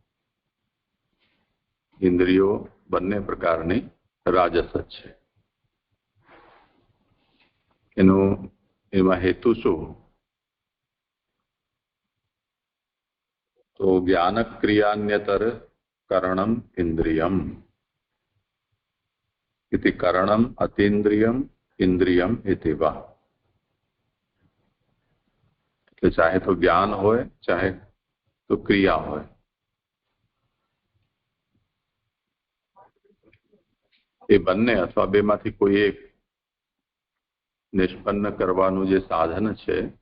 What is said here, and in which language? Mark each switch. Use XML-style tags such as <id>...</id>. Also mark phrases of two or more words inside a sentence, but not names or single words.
<gu>ઇન્દ્રિયો બંને પ્રકારની રાજસ જ છે. એમાં હેતુ શું?</gu> <sa>તો ज्ञान क्रियान्यतर करणम इन्द्रियम इति करणम अतीन्द्रियम इंद्रियम इति वा.</sa> <gu>એટલે ચાહે તો જ્ઞાન હોય, ચાહે તો ક્રિયા હોય, એ બંને અથવા બેમાંથી કોઈ એક નિષ્પન્ન કરવાનું જે સાધન છે</gu>